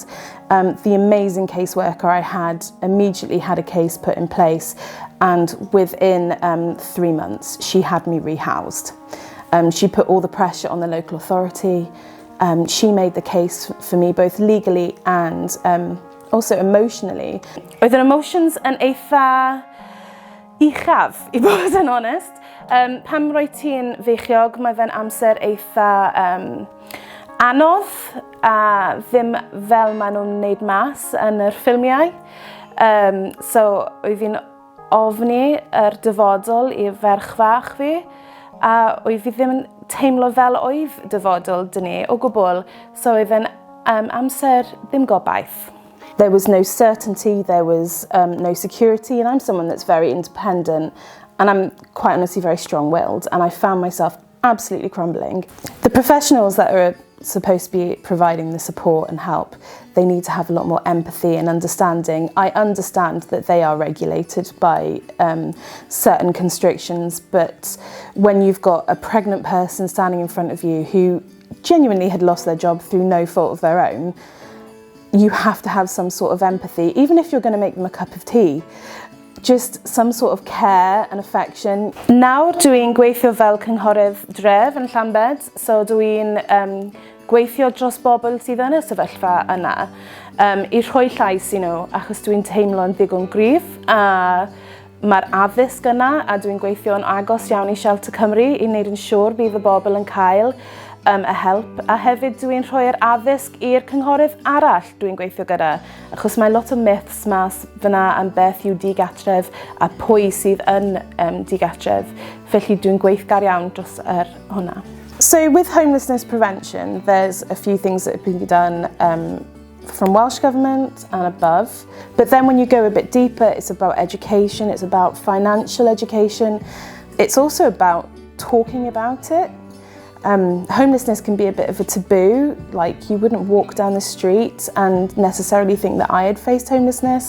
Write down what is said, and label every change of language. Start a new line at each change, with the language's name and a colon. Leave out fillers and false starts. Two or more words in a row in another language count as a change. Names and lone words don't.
English: The amazing caseworker I had immediately had a case put in place, and within 3 months, she had me rehoused. She put all the pressure on the local authority. She made the case for me both legally and also emotionally.
Welsh: Oedd yr emotions yn eitha uchaf, I bod yn honest. Pam roi ti'n feichiog, mae fe'n amser eitha anodd a ddim fel maen nhw'n wneud mas yn yr ffilmiau. So oedd fi'n ofni yr dyfodol I ferch fach fi a oedd fi ddim yn teimlo fel oedd dyfodol dyn ni o gwbl, so oedd yn amser ddim gobaith.
English: There was no certainty, there was no security, and I'm someone that's very independent and I'm quite honestly very strong-willed, and I found myself absolutely crumbling. The professionals that are supposed to be providing the support and help, they need to have a lot more empathy and understanding. I understand that they are regulated by certain constrictions, but when you've got a pregnant person standing in front of you who genuinely had lost their job through no fault of their own, you have to have some sort of empathy, even if you're going to make them a cup of tea. Just some sort of care and affection.
Welsh: Nawr dwi'n gweithio fel cynghorydd dref yn Llambed, so dwi'n gweithio dros bobl sydd yn y sefyllfa yna I rhoi llais I nhw achos dwi'n teimlo'n ddigon gryf a mae'r addysg yna a dwi'n gweithio'n agos iawn I Shelter Cymru I wneud yn siŵr bydd y bobl yn cael y help a hefyd dwi'n rhoi'r addysg i'r cynghorydd arall dwi'n gweithio gyda achos mae lot o myths mas fyna am beth yw digatref a pwy sydd yn digatref felly dwi'n gweithgar iawn dros hwnna.
English: So with homelessness prevention, there's a few things that have been done from Welsh Government and above. But then when you go a bit deeper, it's about education, it's about financial education. It's also about talking about it. Homelessness can be a bit of a taboo, like you wouldn't walk down the street and necessarily think that I had faced homelessness.